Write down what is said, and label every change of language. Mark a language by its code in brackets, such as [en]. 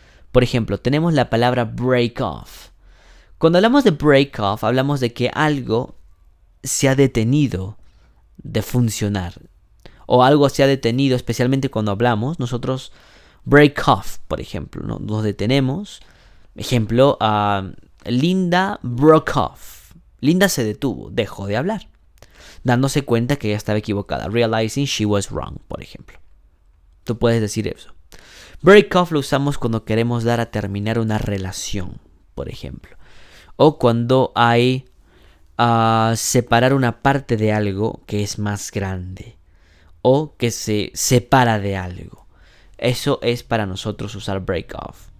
[es] Por ejemplo, tenemos la palabra break off. Cuando hablamos de break off, hablamos de que algo se ha detenido de funcionar. O algo se ha detenido, especialmente cuando hablamos. Nosotros break off, por ejemplo, ¿no? Nos detenemos. [en] Ejemplo, Linda broke off. [es] Linda se detuvo, dejó de hablar, dándose cuenta que ella estaba equivocada. [en] Realizing she was wrong, [es] por ejemplo. Tú puedes decir eso. Break off lo usamos cuando queremos dar a terminar una relación, por ejemplo. O cuando hay separar una parte de algo que es más grande. O que se separa de algo. Eso es para nosotros usar break off.